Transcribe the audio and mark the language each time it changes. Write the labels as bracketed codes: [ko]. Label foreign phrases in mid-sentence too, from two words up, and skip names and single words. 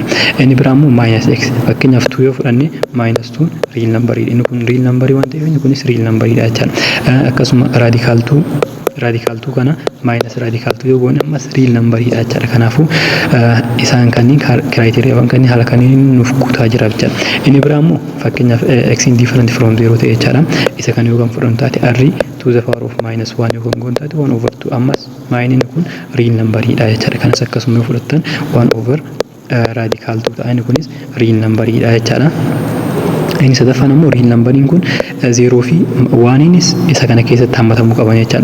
[om] Inni biraa immoo minus x fakkeenyaaf 2 yoo fudhanne minus 2 [en] real number [om] dha. Inni kun [en] real number [om] waan ta'eef inni kunis [en] real number [om] dha jechaadha. Akkasuma radical 2 kana minus radical 2 yoo goone ammas real number dha jechaadha. Kanaafuu isaan kanneen kiraayiteriyaawwan kanneen haala kanneen nuuf guutaa jira jechaadha. Inni biraa immoo fakkeenyaaf x [en] in different from [om] 0 ta'e jechaadha. Isa kana yoo kan fudhannu taate r [en] to the power of minus [om] 1 yoo kan goonu taate 1 over 2 ammas maayiniin kun [en] real number [om] dha jechaadha. Kanas akkasuma yoo fudhattan 1 [en] over radical [om] 2 ta'a. Inni kunis [en] real number [om] dha jechaadha. Inni sadaffaan immoo [en] real numberiin [om] kun 0 fi 1nis isa kana keessatti hammatamuu qaban jechaadha.